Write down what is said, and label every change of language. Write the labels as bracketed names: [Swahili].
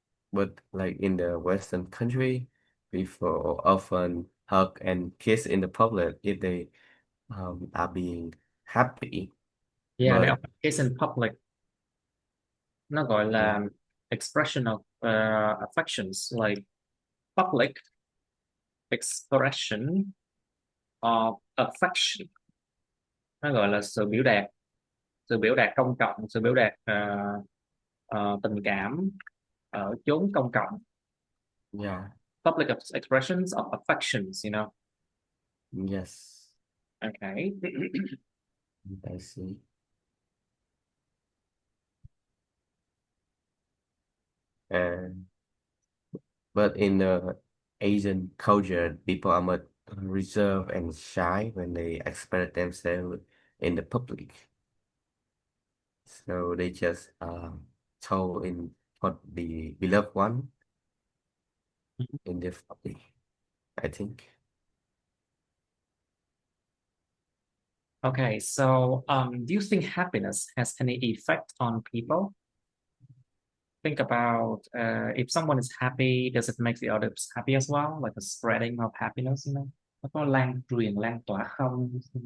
[English] But like in the Western country, people often hug and kiss in the public if they are being happy. Yeah, they But often kiss in public. [Vietnamese] Nó gọi [English] yeah, là expression of affections, like public expression of affection. [Vietnamese] Nó gọi là sự biểu đạt công cộng, sự biểu đạt tình cảm ở chốn công cộng. [English] yeah, Public expressions of affections, you know. yes, Okay. I see. And but in the Asian culture, people are much reserved and shy when they express themselves in the public. So they just told in what the beloved one in their family, I think. Okay, so do you think happiness has any effect on people? Think about if someone is happy, does it make the others happy as well? Like a spreading of happiness, you know? [Vietnamese] Nó có lan truyền, lan tỏa không?